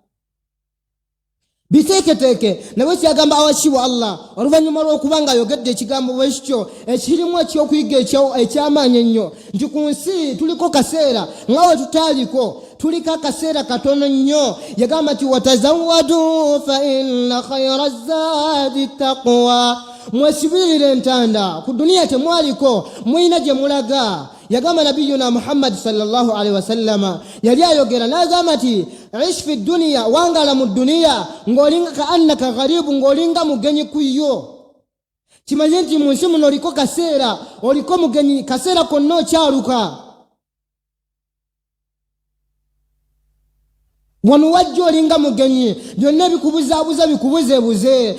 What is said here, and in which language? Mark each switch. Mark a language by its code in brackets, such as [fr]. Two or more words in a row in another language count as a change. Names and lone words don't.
[lg] Biteeketeeke nawe kyagamba awakibwa Allah oluvannyuma lw'okuba nga ayogedde ekigambo bwe kityo ekirimu ekyokuyiga eky'amaanyi ennyo nti ku nsi tuliko kaseera nga we tutaaliko, tuliko akaseera katono nnyo. Yagamba nti [ar] وتزودوا فإن خير الزاد تقوى, [lg] mwesibirire entanda, ku duniya temwaliko, muyina gye mulaga. Yagamba nabiyuna Muhammad [ar] صلى الله عليه وسلم [lg] yali ayogera n'agamba nti [ar] عش في الدنيا, [lg] wangala mu duniya ng'olinga ka [ar] أنك غريب, [lg] ng'olinga mugenyi ku yo. Kimanye nti mu nsi muno oliko kaseera, oliko mugenyi, kaseera konna okyaluka. Wano wajja olinga mugenyi, byonna bikubuzaabuza bikubuzeebuze.